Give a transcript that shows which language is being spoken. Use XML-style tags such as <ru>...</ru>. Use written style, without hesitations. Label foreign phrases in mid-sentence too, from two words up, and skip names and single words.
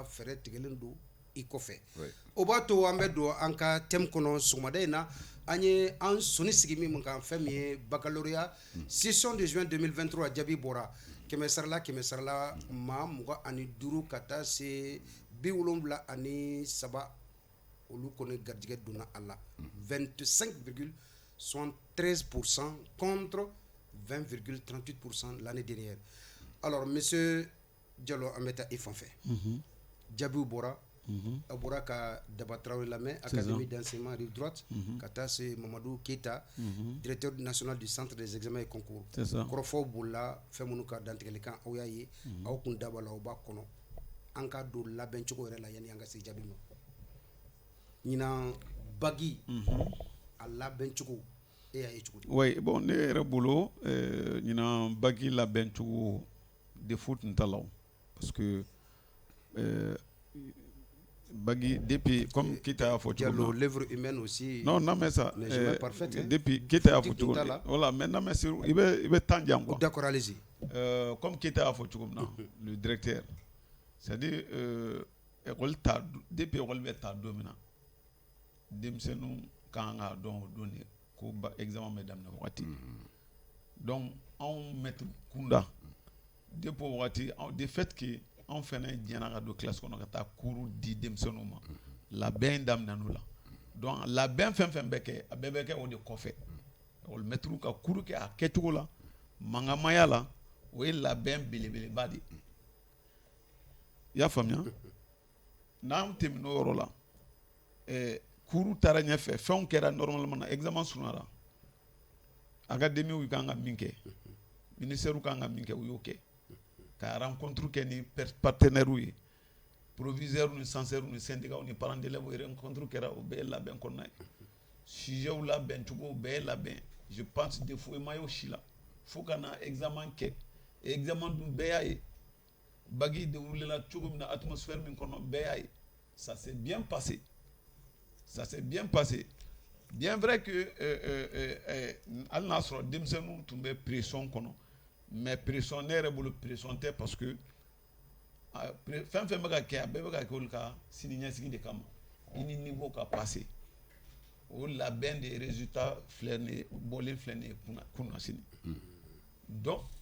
<bm>fɛɛrɛ tigɛlen don i kɔfɛ o b'a to an bɛ don an ka thème kɔnɔ sɔgɔmada in na an ye an sɔnni sigi min kan fɛn min ye</bm> <fr>baccalauréat session de juin</fr> <bm>2023 jaabi bɔra kɛmɛ sarala maa 25 ka taa se 73 olu kɔni garijɛgɛ donna a la 25,73%</bm> <fr>contre 20,38% l'année dernière. Alors monsieur</fr> <bm>Diallo an bɛ taa i fan fɛ jaabiw bɔra a bɔra ka Daba Traoré lamɛn</bm> <fr>académie d'enseignement rive droite</fr> <bm>ka taa se Mamadou Keita</bm> <fr>directeur national du centre des examens et concours</fr> <bm>kɔrɔfɔw bolila fɛn minnu ka dantigɛlikan aw y'a ye aw kun da b'a la aw b'a kɔnɔ an ka don labɛn cogo yɛrɛ la yanni an ka se jaabi ma ɲinan bagi a labɛn cogo e y'a ye cogo di.</bm> <fr>Oui bon</fr> <bm>ne yɛrɛ bolo ɲinan bagi labɛn cogo défaut tun t'a la</bm> <fr>parce que Bagi depuis comme</fr> <bm>Keita y'a fɔ cogo min na</bm> <fr>l'œuvre humaine aussi non mais ça depuis</fr> <bm>Keita y'a fɔ cogo min na</bm> <fr>voilà mais non mais</fr> <bm>i bɛ temps jan quoi</bm> <fr>d'accord allez-y</fr> <bm>comme Keita y'a fɔ cogo min na</bm> <fr>le directeur c'est-à-dire</fr> <bm>école ta depuis école bɛ ta don min na denmisɛnninw kan ka dɔn o don de ko examen bɛ daminɛ wagati donc anw maître kunda depuis o wagati</bm> <fr>de fait que</fr> <bm>anw fɛnɛ jɛnna ka don classe kɔnɔ ka taa cours di denmisɛnninw ma labɛn daminɛna la donc labɛn fɛn fɛn bɛ kɛ a bɛɛ bɛ kɛ o de kɔfɛ</bm> <fr>école maître</fr> <bm>ka cours kɛ a kɛcogo la mangamaya la o ye labɛn belebeleba de i y'a faamuya n'an tɛmɛna o yɔrɔ la cours taara ɲɛfɛ fɛnw kɛra normalement na examen surunyara académiw kan ka min kɛ ministère kan ka min kɛ u y'o kɛ ka rencontre kɛ ni partenaires ye proviseurs ni censeurs ni syndicats ni</bm> <fr>parents d'élèves</fr> <bm>rencontre kɛra o bɛɛ ye labɛn kɔnɔna ye sujets labɛn cogo bɛɛ ye labɛn</bm> <fr>je pense des fois</fr> <bm>ma y'o si la fo ka na examen kɛ examen dun bɛɛ y'a ye bagi déroulera cogo min na atmosphère min kɔnɔ bɛɛ y'a ye</bm> <fr>ça s'est bien passé bien vrai que</fr> <bm>hali n'a sɔrɔ denmisɛnninw tun bɛ pression kɔnɔ mais pression ne yɛrɛ bolo pression tɛ</bm> <fr>parce que</fr> <bm>fɛn fɛn bɛ ka kɛ a bɛɛ bɛ ka kɛ olu ka siniɲɛsigi de kama i ni niveau ka passer o labɛn de résultat filɛ nin ye bɔlen filɛ nin ye kunna sini donc</bm>